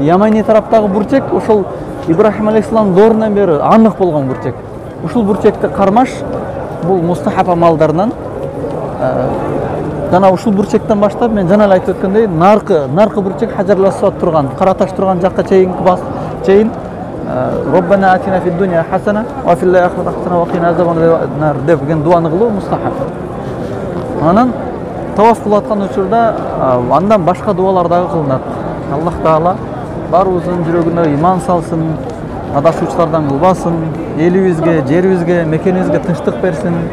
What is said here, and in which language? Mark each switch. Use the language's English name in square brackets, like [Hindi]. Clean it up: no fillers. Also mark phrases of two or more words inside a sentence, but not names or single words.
[Kyrgyz] Ямани тараптагы бурчек ошол Ибрахим алейхиссалам доорунан бери анык болгон бурчек. Ушул бурчекти кармаш бул мустахаб амалдарынан жана ушул бурчектен баштап мен жана эле айтып өткөндөй наркы бурчек Хаджар Асвад турган, кара таш турган жакка чейин [Arabic] ربنا آتنا في الدنيا حسنة وفي الآخرة حسنة وقنا عذاب [Kyrgyz] деген дуаны кылуу мустахаб. Анан таваф кылып аткан учурда андан башка дуалар дагы кылынат. Аллах Таала барыбыздын жүрөгүнө иман салсын, адашуучулардан кылбасын, элибизге, жерибизге, мекенибизге тынчтык берсин.